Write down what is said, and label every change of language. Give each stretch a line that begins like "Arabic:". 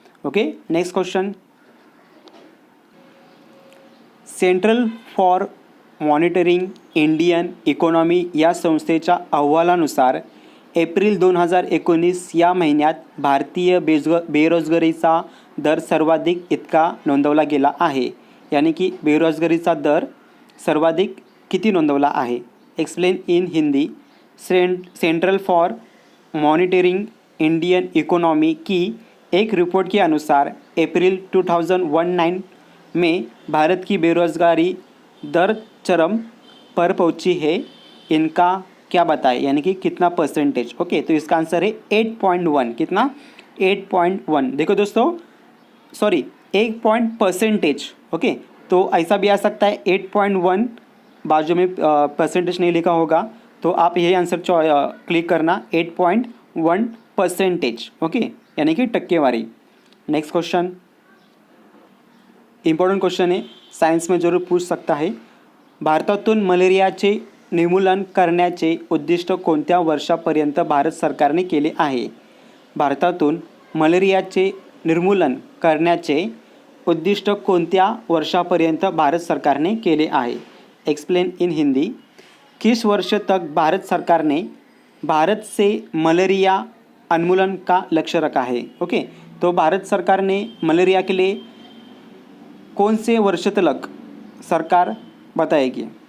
English: okay, next question,
Marathi: central for monitoring Indian economy या संस्थेच्या अहवालानुसार एप्रिल 2019 या महिन्यात भारतीय बेरोजगारीचा दर सर्वाधिक इतका नोंदवला गेला आहे,
Hindi: यानी कि
Marathi: बेरोजगारीचा दर सर्वाधिक किती नोंदवला आहे?
English: explain in Hindi,
Hindi: central for monitoring Indian economy की एक रिपोर्ट के अनुसार अप्रैल 2019 में भारत की बेरोजगारी दर चरम पर पहुंची है। इनका क्या बताए, यानी कि कितना परसेंटेज? ओके, तो इसका आंसर है 8.1। कितना? 8.1। देखो दोस्तों, सॉरी 8 परसेंटेज। ओके, तो ऐसा भी आ सकता है 8.1, बाजू में परसेंटेज नहीं लिखा होगा, तो आप यही आंसर क्लिक करना, 8.1 परसेंटेज। ओके, यानी कि टक्केवारी। नेक्स्ट क्वेश्चन, इम्पॉर्टंट क्वेश्चन है, सायन्स में जरूर पूछ सकता है।
Marathi: भारतातून मलेरियाचे निर्मूलन करण्याचे उद्दिष्ट कोणत्या वर्षापर्यंत भारत सरकारने केले आहे? भारतातून मलेरियाचे निर्मूलन करण्याचे उद्दिष्ट कोणत्या वर्षापर्यंत भारत सरकारने केले आहे?
English: explain in Hindi,
Hindi: किस वर्ष तक भारत सरकार ने भारत से मलेरिया उन्मूलन का लक्ष्य रखा है? ओके, तो भारत सरकार ने मलेरिया के लिए कौन से वर्ष तक सरकार बताएगी?